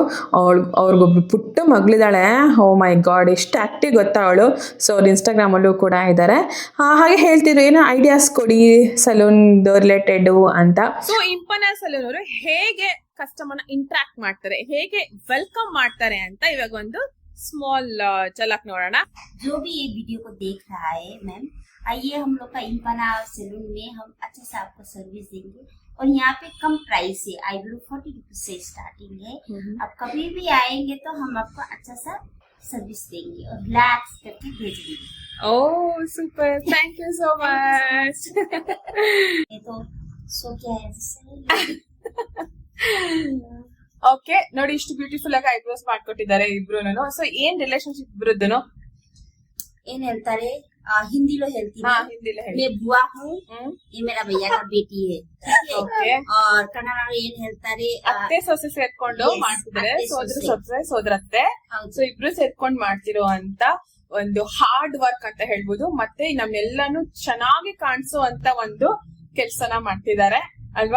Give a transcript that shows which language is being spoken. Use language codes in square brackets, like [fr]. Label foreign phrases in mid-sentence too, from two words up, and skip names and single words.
[kn] ಅವ್ರಿಗೊಬ್ರು ಪುಟ್ಟ ಮಗಳಿದ್ದಾಳೆ. [en] oh my God [kn] ಎಷ್ಟು ಆ್ಯಕ್ಟಿವ್ ಗೊತ್ತಾ ಅವಳು. ಸೊ ಅವ್ರು ಇನ್ಸ್ಟಾಗ್ರಾಮಲ್ಲೂ ಕೂಡ ಇದ್ದಾರೆ. ಹಾಗೆ ಹೇಳ್ತಿದ್ರು ಏನೋ ಐಡಿಯಾಸ್ ಕೊಡಿ [en] salon related [kn] ಅಂತ. ಸೊ ಇಂಪನಾ ಸಲೂನ್ ಅವರು ಹೇಗೆ [en] customer interact [kn] ಮಾಡ್ತಾರೆ, ಹೇಗೆ ವೆಲ್ಕಮ್ ಮಾಡ್ತಾರೆ ಅಂತ ಇವಾಗ ಒಂದು स्मॉल झलक नोड़ना। [hi] जो भी ये वीडियो को देख रहा है मैम, आइए हम लोग का इंपना सैलून में हम अच्छा से आपको सर्विस देंगे और यहाँ पे कम प्राइस है। आईब्रो 40 रुपीज से स्टार्टिंग है। आप कभी भी आएंगे तो हम आपको अच्छा सा सर्विस देंगे और रिलैक्स करके भेजेंगे। [en] oh super, thank you so much. [hi] ये तो सो क्या है [kn] ಓಕೆ ನೋಡಿ ಇಷ್ಟು ಬ್ಯೂಟಿಫುಲ್ ಆಗಿ ಐಬ್ರೋಸ್ ಮಾಡ್ಕೊಟ್ಟಿದ್ದಾರೆ ಇಬ್ರುನು. ಸೊ ಏನ್ ರಿಲೇಶನ್ಶಿಪ್ ಇಬ್ರದ್ದು ಏನ್ ಹೇಳ್ತಾರೆ ಹಿಂದಿಲೋ ಹೇಳ್ತೀನಿ, ಹಿಂದಿಲೋ ಹೇಳಿ. [hi] मैं बुआ हूँ, ये मेरा भैया का बेटी है। [kn] ಓಕೆ और ಕನ್ನಡ ಏನ್ ಹೇಳ್ತಾರೆ ಅತ್ತೆ ಸೊಸೆ ಸೇರ್ಕೊಂಡು ಮಾಡ್ತಿದ್ದಾರೆ, ಸೋದರತ್ತೆ. ಸೊ ಇಬ್ರು ಸೇರ್ಕೊಂಡು ಮಾಡ್ತಿರೋ ಅಂತ ಒಂದು [en] hard work [kn] ಅಂತ ಹೇಳ್ಬೋದು. ಮತ್ತೆ ನಮ್ನೆಲ್ಲಾನು ಚೆನ್ನಾಗಿ ಕಾಣಿಸೋ ಅಂತ ಒಂದು ಕೆಲ್ಸನ ಮಾಡ್ತಿದ್ದಾರೆ ಅಲ್ವಾ.